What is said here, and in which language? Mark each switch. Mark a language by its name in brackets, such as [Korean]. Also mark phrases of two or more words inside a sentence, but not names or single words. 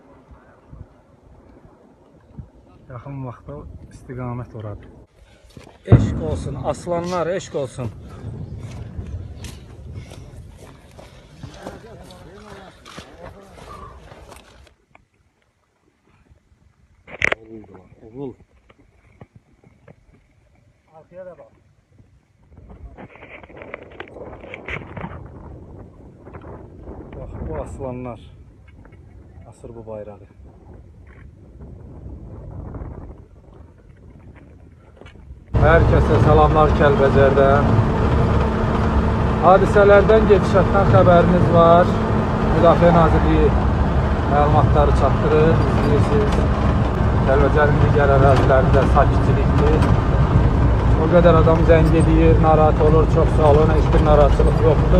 [Azerbaijani] Yaxın vaxtda istiqamət oradır. Eşq olsun, aslanlar, eşq olsun. Oğul. [Turkish] Arkaya da bak. Bak bu aslanlar asır bu bayrağı. [Azerbaijani] Herkese selamlar Kəlbəcərdən. Hadisələrdən gedişatdan xəbəriniz var. Müdafiə Nazirliyi məlumatları çatdırır, izləyirsiniz. Kəlbəcərin digər ərazilərində sakitçilikdir. O qədər adam zəng edir, narahat olur, çox sağ olun, heç bir narahatçılıq yoxdur.